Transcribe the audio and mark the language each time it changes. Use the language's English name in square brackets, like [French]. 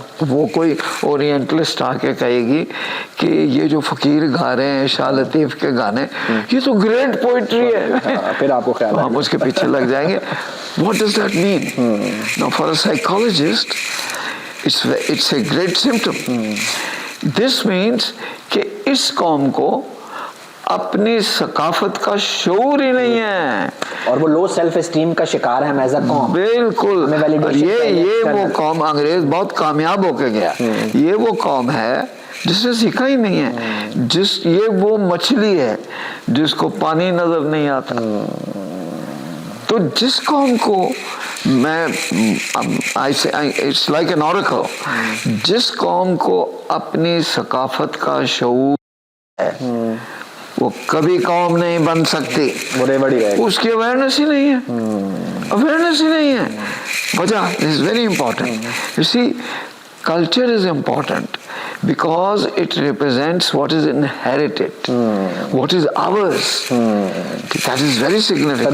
[Urdu] وہ کوئی اورینٹلسٹ آ کے کہے گی کہ یہ جو فقیر گا رہے ہیں شاہ لطیف کے گانے, یہ تو گریٹ پوئٹری ہے. پھر آپ کو خیال ہم اس کے پیچھے لگ جائیں گے. [English] What does that mean? Now for a psychologist, it's a great symptom. This means [Urdu] کہ اس قوم کو اپنی ثقافت کا شعور ہی نہیں ہے, اور وہ لو سیلف اسٹیم کا شکار ہے ایز اے قوم. بالکل. یہ وہ قوم, انگریز بہت کامیاب ہو کے گیا. یہ وہ قوم ہے جس نے سیکھا ہی نہیں ہے. یہ وہ مچھلی ہے جس کو پانی نظر نہیں آتا. تو جس قوم کو میں [English] it's like an oracle, [Urdu] جس قوم کو اپنی ثقافت کا شعور ہے وہ کبھی قوم نہیں بن سکتی. اس کی اویئرنیس ہی نہیں ہے, اویئرنیس ہی نہیں ہے. [English] وجہ is very important. You see, culture is important because it represents what is inherited, what is ours. That is very significant.